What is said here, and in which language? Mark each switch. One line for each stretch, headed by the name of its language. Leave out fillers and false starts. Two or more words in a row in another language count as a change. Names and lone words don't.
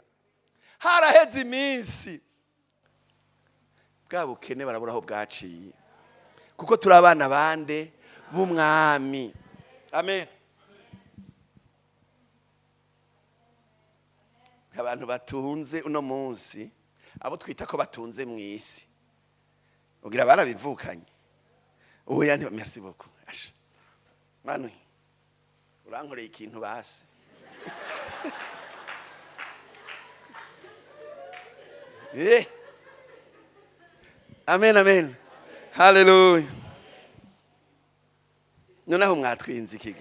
Rundi: Haraheze iminsi bwa bukene barabura aho bwaciye, kuko turi abana bande b'umwami. Amen. Abantu batunze uno munsi, abo twita ko batunze mu isi, ugira barabivukanye. Oya,
French: merci beaucoup. Manu,
Rundi: urankoreye ikintu basi. Amen, amen. Hallelujah. Noneho mwatwinze ikiga.